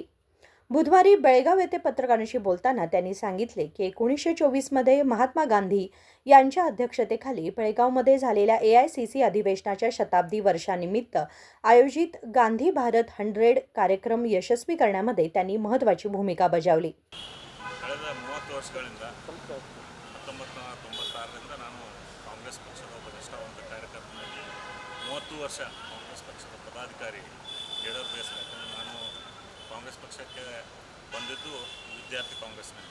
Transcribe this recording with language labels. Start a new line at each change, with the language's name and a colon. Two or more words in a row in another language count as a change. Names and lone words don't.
Marathi: बुधवारी बेळगाव येथे पत्रकारांशी बोलताना त्यांनी सांगितले की 1924 मध्ये महात्मा गांधी यांच्या अध्यक्षतेखाली बेळगावमध्ये झालेल्या AICC अधिवेशनाच्या शताब्दी वर्षानिमित्त आयोजित गांधी भारत 100 कार्यक्रम यशस्वी करण्यामध्ये त्यांनी महत्त्वाची भूमिका बजावली।
Kannada: ಕಳೆದ 30 ವರ್ಷಗಳಿಂದ 1996ರಿಂದ ನಾನು ಕಾಂಗ್ರೆಸ್ ಪಕ್ಷದ ಒಬ್ಬ ನಿಷ್ಠಾವಂತ ಕಾರ್ಯಕರ್ತನಾಗಿ 30 ವರ್ಷ ಕಾಂಗ್ರೆಸ್ ಪಕ್ಷದ ಪದಾಧಿಕಾರಿ ಯಡೂರ್ ಬೇಸ್ ನಾನು ಕಾಂಗ್ರೆಸ್ ಪಕ್ಷಕ್ಕೆ ಬಂದಿದ್ದು ವಿದ್ಯಾರ್ಥಿ ಕಾಂಗ್ರೆಸ್ನಿಂದ।